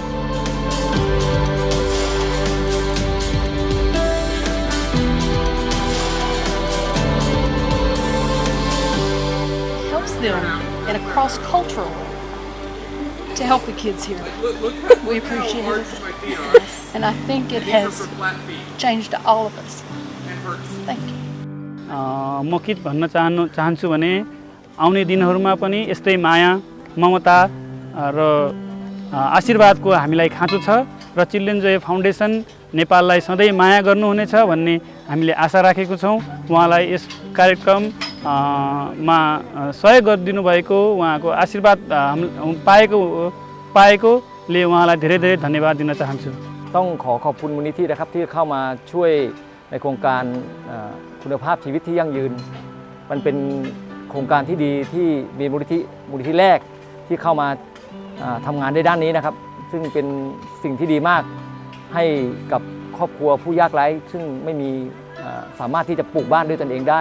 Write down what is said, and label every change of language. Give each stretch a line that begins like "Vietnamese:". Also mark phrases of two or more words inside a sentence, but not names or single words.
English: Helps them in a cross-cultural way to help the kids here. We appreciate it, and I think it has changed all of us. Thank you.
Nepali: म के भन्न चाहन्छु भने आउने दिनहरुमा पनि यस्तै माया, ममता र आशीर्वादको हामीलाई खाँचो छ र चिल्ड्रेन जोय फाउन्डेसन नेपाललाई सधैँ माया गर्नुहुनेछ भन्ने हामीले आशा राखेको छौं। उहाँलाई यस कार्यक्रममा सहयोग गरिदिनु भएको, उहाँको आशीर्वाद पाएकोले उहाँलाई धेरै धेरै धन्यवाद दिन चाहन्छु।
Thai: ต้องขอบคุณมูลนิธินะครับที่เข้ามาช่วยในโครงการคุณภาพชีวิตที่ยั่งยืนมันเป็นโครงการที่ดีที่มีมูลนิธิแรกที่เข้ามาทำงาน ในด้านนี้นะครับซึ่งเป็นสิ่งที่ดีมากให้กับครอบครัวผู้ยากไร้ซึ่งไม่มีสามารถที่จะปลูกบ้านด้วยตนเองได้